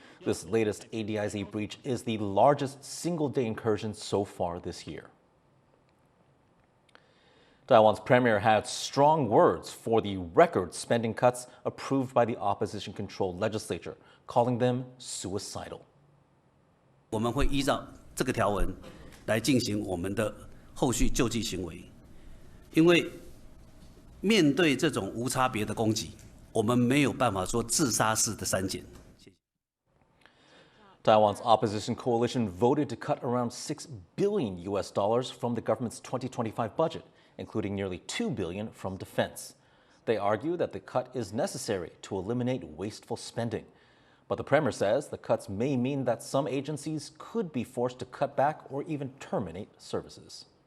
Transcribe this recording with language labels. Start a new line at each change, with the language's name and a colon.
English: This latest ADIZ breach is the largest single-day incursion so far this year. Taiwan's premier had strong words for the record spending cuts approved by the opposition-controlled legislature, calling them suicidal.
Chinese: 我们会依照这个条文来进行我们的后续救济行为，因为面对这种无差别的攻击，我们没有办法说自杀式的删减。
English: Taiwan's opposition coalition voted to cut around $6 billion from the government's 2025 budget, including nearly $2 billion from defense. They argue that the cut is necessary to eliminate wasteful spending. But the premier says the cuts may mean that some agencies could be forced to cut back or even terminate services.